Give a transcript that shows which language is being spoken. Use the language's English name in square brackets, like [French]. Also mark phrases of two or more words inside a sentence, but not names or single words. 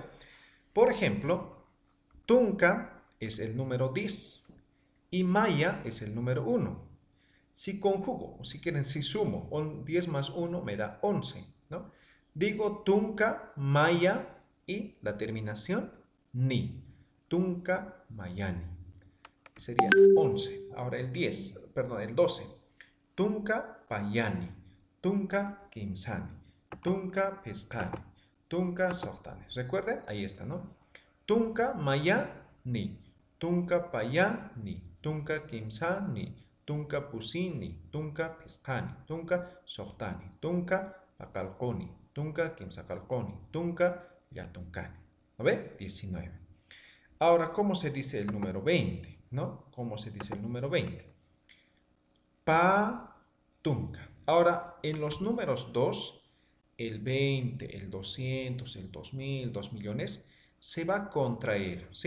[Spanish] Por ejemplo, Tunca es el número 10 y Maya es el número 1. Si conjugo, o si quieren, si sumo 10 más 1 me da 11, ¿no? Digo [Aymara] Tunca, Maya [Spanish] y la terminación ni. [Aymara] Tunca, Mayani. [Spanish] Sería 11. Ahora el 10, perdón, el 12. [Aymara] Tunca, Payani. Tunca, Kimsani. Tunca, Pescani. tunka, sohtani. [Spanish] ¿Recuerden? Ahí está, ¿no? [Aymara] Tunka, maya, ni. Tunka, paya, ni. Tunka, kimsa, ni. Tunka, pusi, ni. Tunka, piskani. Tunka, sohtani. Tunka, pakalkoni. Tunka, kimsakalkoni. Tunka, yatunkani. [Spanish] ¿No ve? 19. Ahora, ¿cómo se dice el número 20? ¿No? ¿Cómo se dice el número 20? [Aymara] Pa, tunka. [Spanish] Ahora, en los números 2, el 20, el 200, el 2000, 2 millones, se va a contraer, ¿sí?